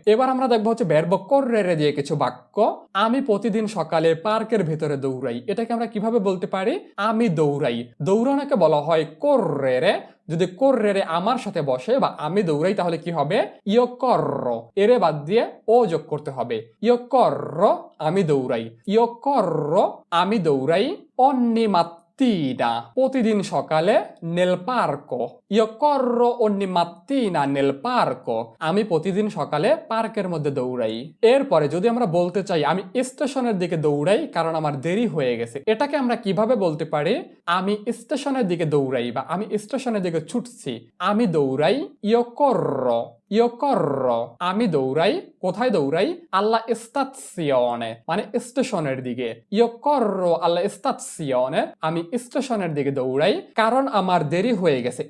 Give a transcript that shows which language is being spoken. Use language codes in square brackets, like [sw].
[bn] এবার আমরা দেখবো হচ্ছে [it] verbo correre [bn] দিয়ে কিছু বাক্য। আমি প্রতিদিন সকালে পার্কের ভেতরে দৌড়াই, এটাকে আমরা কিভাবে বলতে পারি, আমি দৌড়াই। দৌড়ানোকে বলা হয় correre। যদি correre আমার সাথে বসে বা আমি দৌড়াই তাহলে কি হবে, [it] io corro [bn] এরে বাদ দিয়ে ও যোগ করতে হবে, io corro আমি দৌড়াই, io corro আমি দৌড়াই। [it] ogni mattina [bn] প্রতিদিন সকালে, [it] nel parco io corro ogni mattina nel parco [bn] আমি প্রতিদিন সকালে পার্কের মধ্যে দৌড়াই। এরপরে যদি আমরা বলতে চাই আমি স্টেশনের দিকে দৌড়াই কারণ আমার দেরি হয়ে গেছে, এটাকে আমরা কিভাবে বলতে পারি, আমি স্টেশনের দিকে দৌড়াই বা আমি স্টেশনের দিকে ছুটছি, আমি দৌড়াই, [it] io corro [bn] আমি দৌড়াই। কোথায় দৌড়াই, [it] alla stazione [bn] মানে স্টেশনের দিকে, [it] io corro alla stazione [bn] আমি স্টেশনের দিকে দৌড়াই কারণ আমার দেরি হয়ে গেছে।